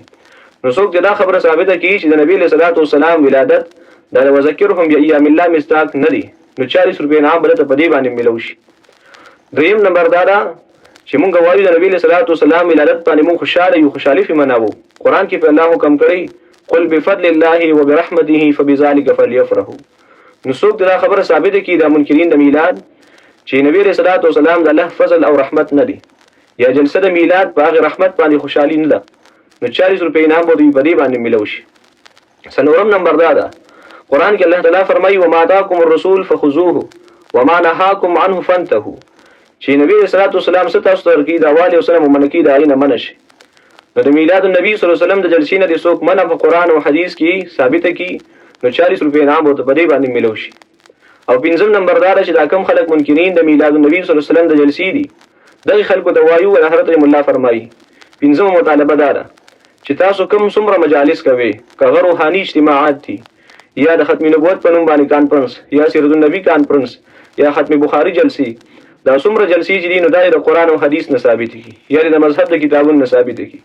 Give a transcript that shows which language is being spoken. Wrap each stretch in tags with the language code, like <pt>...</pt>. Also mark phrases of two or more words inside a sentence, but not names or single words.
<ps>نو څوک دا خبره ثابته کی چې د نبی</ps> <ar>صلی الله علیه وسلم</ar> <ps>ولادت د</ps> <ar>وذکرهم بایام الله</ar> <ps>مستاق نه دی، نو 40 روپے انعام بل ته پدی باندې ملو شي. دریم نمبر دا چې مونږ وایو د نبی</ps> <ar>صلی الله علیه وسلم</ar> <ps>ولادت باندې مونږ خوشاله یو، خوشالي په مناوو. قران کې په الله حکم کړی</ps> <ar>قل بفضل الله وبرحمته فبذلك فليفرحوا.</ar> <ps>نو څوک دا خبره ثابت کی د منکرین د میلاد چې نبی</ps> <ar>رسول الله صلی الله علیه وسلم</ar> <ps>د الله فضل او رحمت نه دی یا جلسه د میلاد په هغه رحمت باندې خوشحالي نه ده، نو 40 روپے انعام به په دې باندې ملو شي. څلورم نمبر دا قران کې الله تعالی فرمایي</ps> <ar>وما اتاكم الرسول فخذوه وما نهاكم عنه فانتهوا.</ar> <ps>چې نبی</ps> <ar>رسول الله صلی الله علیه وسلم</ar> <ps>ستاسو ورکی دا والی وسلم منکی دا نه منشي. د</ps> <ar>میلاد النبی صلی الله علیه وسلم</ar> <ps>د جلسې نه د څوک منع په قران او حدیث کې ثابت کی نو 40 روپے انعام به په دې باندې ملو شي. او پنځم نمبر دا چې دا کم خلک منکرین د</ps> <ar>میلاد النبی صلی الله علیه وسلم</ar> <ps>د جلسې دي دغه خلکو ته وایو ول حضرت الله فرمایي پنځم مطالبه دا چې تاسو کوم څومره مجالس کوي، که روحاني اجتماعات دي یا د ختم نبوت په نوم باندې کانفرنس یا سیرت النبی کانفرنس یا ختم بخاری جلسې، دا څومره جلسې چې دي نو د قران او حدیث نه ثابت کی یا د مذهب د کتابونو نه ثابت کی.</ps>